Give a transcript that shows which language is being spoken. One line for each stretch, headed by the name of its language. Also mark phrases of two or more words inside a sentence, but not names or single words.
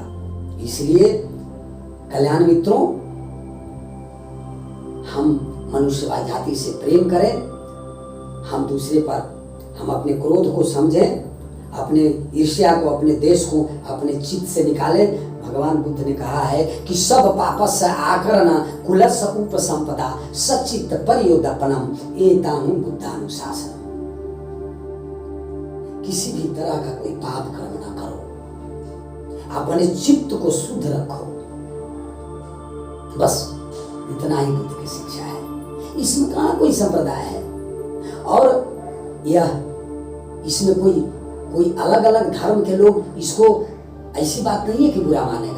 Hindi: इसलिए कल्याण मित्रों, हम मनुष्य जाति से प्रेम करें, हम दूसरे पर हम अपने क्रोध को समझें, अपने ईर्ष्या को, अपने देश को अपने चित्त से निकालें। भगवान बुद्ध ने कहा है कि
Pali: सब पापस्य आकरण कुलस्य उपसंपदा सच्चित्त परियोदपनम एतानु बुद्धानुशासन।
Hindi: किसी भी तरह का कोई पाप कर्म ना करो, अपने चित्त को शुद्ध रखो, बस इतना ही बुद्ध की शिक्षा है। इसमें कहाँ कोई संप्रदाय है और यह इसमें कोई अलग अलग धर्म के लोग इसको, ऐसी बात नहीं है कि बुरा मानेगा।